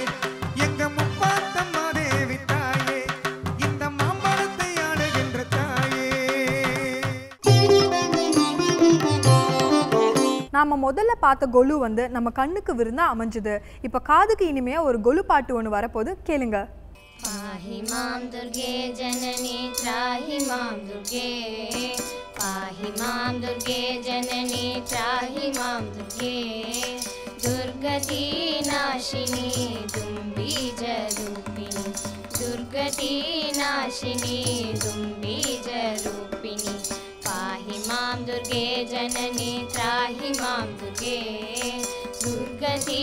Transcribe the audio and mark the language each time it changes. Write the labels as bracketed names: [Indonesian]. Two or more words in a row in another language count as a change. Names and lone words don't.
[Tamil] எங்க முப்பாத்தம்மா தேவி தாயே, இந்த மாம்பழத்தை ஆளுகின்ற தாயே. நாம முதல்ல பார்த்த கொலு வந்து நம்ம கண்ணுக்கு விருந்தா அமைஞ்சுது. இப்ப காதுக்கு இனிமையா ஒரு கொலு பாட்டு ஒன்று வரப்போது, கேளுங்க. [Sanskrit] पाहि मां दुर्गे जननी त्राहि मां दुर्गे, पाहि मां दुर्गे जननी त्राहि मां दुर्गे, दुर्गति नाशिनी दुम्बीजरूपिणी, दुर्गति नाशिनी दुम्बीजरूपिणी, पाहि मां दुर्गे जननी त्राहि मां दुर्गे, दुर्गति